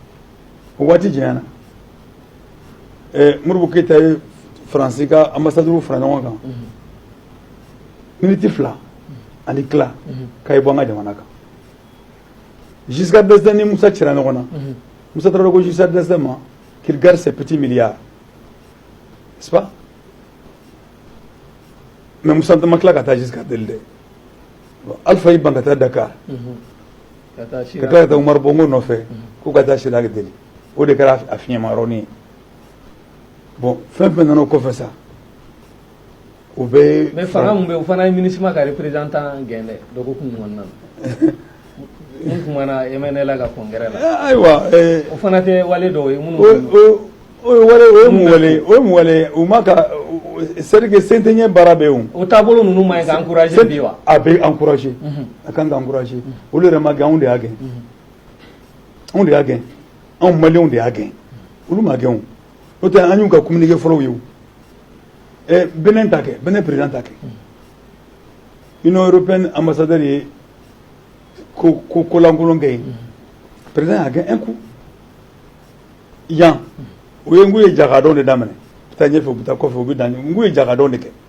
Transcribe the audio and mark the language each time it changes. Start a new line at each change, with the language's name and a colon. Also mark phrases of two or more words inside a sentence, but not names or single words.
Bambara: Modibo Keyita ye Faransi ka ambassadeur fara ɲɔgɔn kan miniti 2 ani tila k'a ye bɔ an ka jamana kan Giscard d'Estaing ni Musa cira ɲɔgɔn na Musa taara ko Giscard d'Estaing ma
French: qu'il garde ses petits milliards n'est-ce pas
Bambara: mais Musa ma tila ka taa Giscard deli dɛ Alpha y'i ban ka taa Dakar ka tila ka taa Umaru Bongo nɔfɛ ko ka taa Chirac deli o de kɛra a fiɲɛma yɔrɔnin ye bon fɛn fɛn nana o kɔfɛ sa o bɛ. mais fanga mun bɛ o fana ye MINUSMA ka représentant gɛn dɛ dɔgɔkun kɔnɔna na mun kumana MNLA ka congrès la. ayiwa o fana tɛ wale dɔw ye minnu. o ye mun wale u ma ka
French: c'est à dire que
Bambara: sen tɛ ɲɛ baara bɛ yen o taabolo ninnu ma ɲi ka encourager bi wa. a bɛ encourager a kan ka encourager olu yɛrɛ ma gɛn anw de y'a gɛn anw maliyɛnw de y'a gɛn olu ma gɛn o n'o tɛ an y'u ka communiqué fɔlɔw ye o Benin ta kɛ Benin président ta kɛ Union européenne ambassadeur ye ko lankolon kɛ yen président y'a gɛn
French: un coup
Bambara: yan o ye n k'u ye jakadɔn de daminɛ u bɛ taa ɲɛfɛ u bɛ taa kɔfɛ u bɛ dan n k'u ye jakadɔn de kɛ